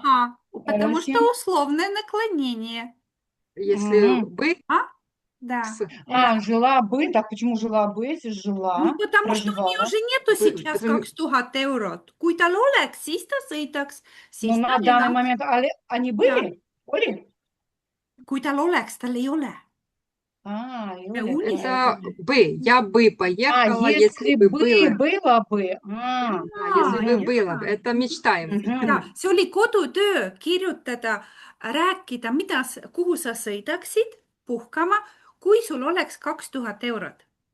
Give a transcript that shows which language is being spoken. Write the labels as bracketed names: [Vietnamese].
[Russian] Ага, потому что условное наклонение. Если бы. Да. Жила бы. Так, почему жила бы, если жила? Ну, потому что у нее же нету сейчас [Estonian] 2000 eurot. Kui tal oleks, siis ta sõidaks. [Russian] Ну, на данный момент они были? [Estonian] Oli? Kui tal oleks, tal ei ole. [Russian] Это бы. Я бы поехала, если бы было. Было бы. Если бы было. Это мечтаем. [Estonian] Ja, see oli kodutöö kirjutada, rääkida, kuhu sa sõidaksid puhkama, kui sul oleks 2000 eurot.